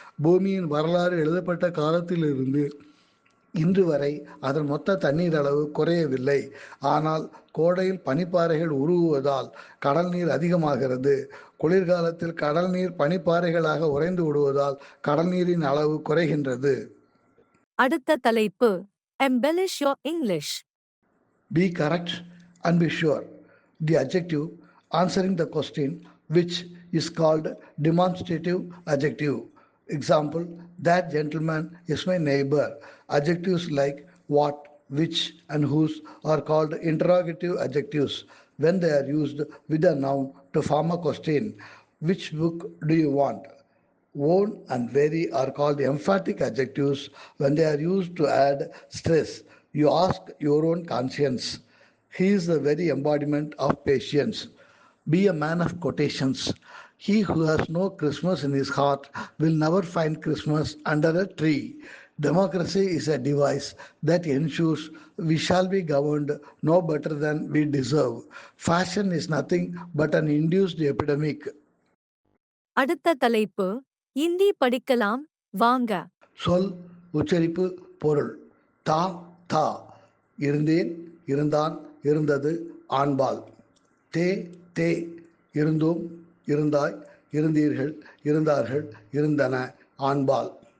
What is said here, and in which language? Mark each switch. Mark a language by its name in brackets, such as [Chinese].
[Tamil] பூமியின் வரலாறு எழுதப்பட்ட காலத்திலிருந்து இன்று வரை அதன் மொத்த தண்ணீர் அளவு குறையவில்லை. ஆனால் கோடையில் பனிப்பாறைகள் உருகுவதால் கடல் நீர் அதிகமாகிறது. குளிர்காலத்தில் கடல் நீர் பனிப்பாறைகளாக உறைந்து விடுவதால் கடல் நீரின் அளவு குறைகின்றது. அடுத்த தலைப்பு [English] embellish your English. Be correct and be sure. The adjective answering the question, which is called demonstrative adjective. Example, that gentleman is my neighbor. Adjectives like what, which, and whose are called interrogative adjectives when they are used with a noun to form a question. Which book do you want? Own and very are called emphatic adjectives when they are used to add stress. You ask your own conscience. He is the very embodiment of patience. Be a man of quotations. He who has no Christmas in his heart will never find Christmas under a tree. Democracy is a device that ensures we shall be governed no better than we deserve. Fashion is nothing but an induced epidemic. [Tamil] அடுத்த தலைப்பு இந்தி படிக்கலாம் வாங்க. சொல், உச்சரிப்பு, பொருள். தா, தா. இருந்தேன், இருந்தான், இருந்தது, ஆண்பால். தே, தே. இருந்தோம், இருந்தாய், இருந்தீர்கள், இருந்தார்கள், இருந்தன, ஆண்பால்.